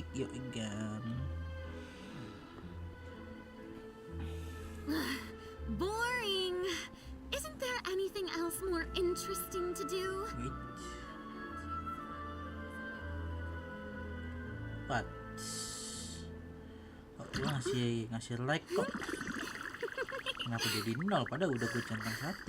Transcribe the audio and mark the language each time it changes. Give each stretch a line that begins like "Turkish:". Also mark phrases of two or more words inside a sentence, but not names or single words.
Indonesian: Yuk ikan.
English: Boring. Isn't there anything else more interesting to do? Wait. What?
Indonesian: Kok lu ngasih like kok? Kenapa jadi 0? Padahal udah gue centang 1.